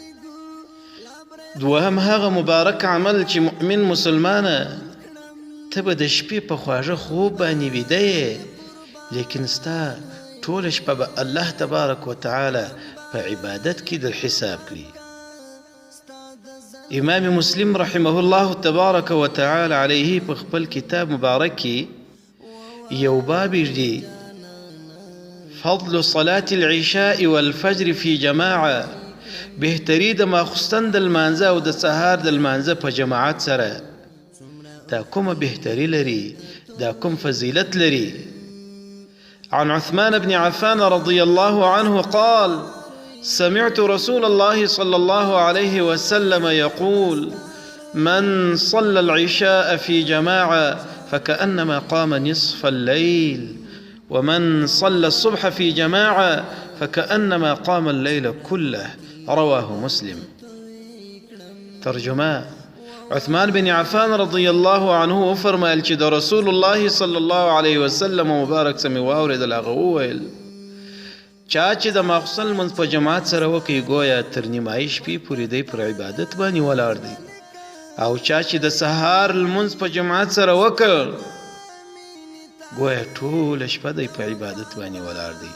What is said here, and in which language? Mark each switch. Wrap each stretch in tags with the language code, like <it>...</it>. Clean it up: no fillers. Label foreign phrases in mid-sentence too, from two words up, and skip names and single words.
<ps>دوهم هغه مبارک عمل چې مؤمن مسلمانه ته به د شپې په خواږه خوب باندې ویده یې لیکن ستا ټوله شپه به</ps> <ar>الله تبارک وتعالی</ar> <ps>په عبادت کې در حساب کړي. امام مسلم</ps> <ar>رحمه الله تبارک وتعالی علیه</ar> <ps>په خپل کتاب مبارک کې یو باب دی</ps> <ar>فضل صلاة العشاء والفجر في جماعة.</ar> <ps>بهتري د ماخستن د لمانځه او د سهار د لمانځه په جماعت سره دا کومه بهتري لري دا کوم فضیلت لري.</ps> <ar>عن عثمان بن عفان رضي الله عنه قال سمعت رسول الله صلى الله عليه وسلم يقول من صلى العشاء في جماعة فكأنما قام نصف الليل ومن صلى الصبح في جماعة فكأنما قام الليل كله. رواه مسلم.</ar> <ps>ترجمة عثمان بن عفان</ps> <ar>رضی الله عنه</ar> <ps>وفرمایل چې د</ps> <ar>رسول الله صلی الله علیه وسلم</ar> <ps>مبارک سمې واورېدل. هغه وویل چا چې د ماخوستن لمونځ په جماعت سره وکړي ګویا تر نیمایي شپې پورې دی پر عبادت باندې ولاړ دی، او چا چې د سهار لمونځ په جماعت سره وکړ گویا ټوله شپه دی په عبادت باندې ولاړ دی.</ps>